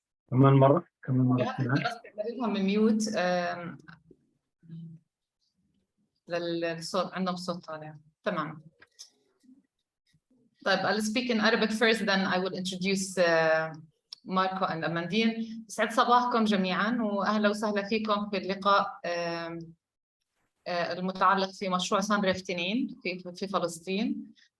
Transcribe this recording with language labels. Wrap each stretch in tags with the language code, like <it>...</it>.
<ar>كمان مرة كمان. لهم ميوت للصوت، عندهم صوت طالع. تمام.</ar> <en>طيب I'll speak in Arabic first, then I will introduce Marco and Amandine.</en> <ar>يسعد صباحكم جميعا وأهلا وسهلا فيكم في اللقاء المتعلق في مشروع SUNREF 2 في فلسطين.</ar>